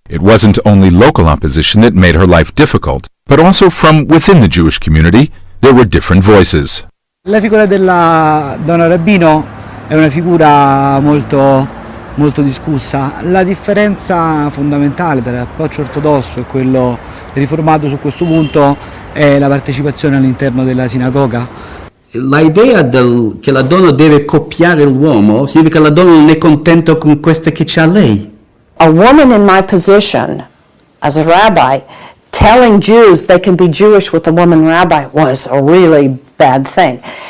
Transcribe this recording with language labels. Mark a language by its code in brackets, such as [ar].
[en] It wasn't only local opposition that made her life difficult, but also from within the Jewish community, there were different voices. [it] La figura della donna rabbino è una figura molto discussa. La differenza fondamentale tra l'approccio ortodosso e quello riformato su questo punto è la partecipazione all'interno della sinagoga. L'idea che la donna deve copiare l'uomo significa che la donna non è contenta con queste che c'ha lei. [en] A woman in my position as a rabbi telling Jews they can be Jewish with a woman rabbi was a really bad thing.